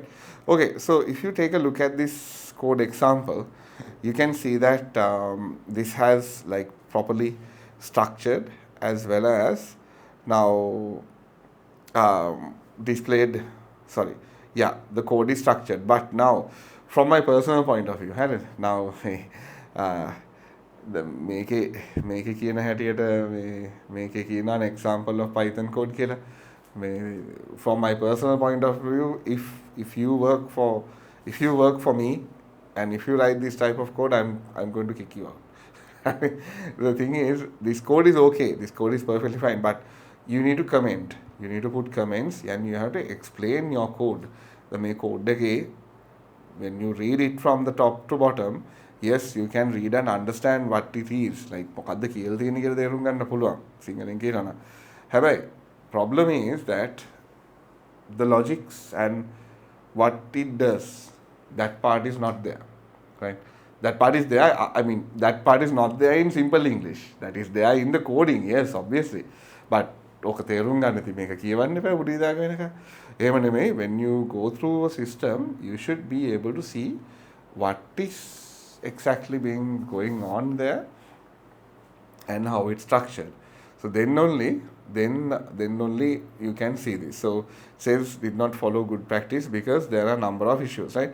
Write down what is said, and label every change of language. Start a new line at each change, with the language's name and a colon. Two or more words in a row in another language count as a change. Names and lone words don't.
English: Okay, so if you take a look at this code example, you can see that this has like properly structured, as well as now displayed. The code is structured, but now from my personal point of view, now
Sinhala: මේකේ කියන හැටියට මේකේ කියන
English: an example of Python code කියලා. From my personal point of view, if you work for me and if you write this type of code, I'm going to kick you out. The thing is, this code is okay, this code is perfectly fine, but you need to comment, you need to put comments, and you have to explain your code. The code when you read it from the top to bottom, yes, you can read and understand what it is.
Sinhala: Like මොකද්ද කියලා තියෙන කියලා තේරුම් ගන්න පුළුවන් සිංහලෙන් කියනවා නම්.
English: හැබැයි problem is that the logics and what it does, that part is not there, right? That part is there. I mean, that part is not there in simple English. That is there in the coding, yes, obviously.
Sinhala: But ඕක තේරුම් ගන්න ඉතින් මේක කියවන්න එපා උඩ දාගෙන වෙනකන්. එහෙම නෙමෙයි,
English: when you go through a system, you should be able to see what is exactly going on there and how it's structured. So then only you can see this. So sales did not follow good practice because there are a number of issues, right?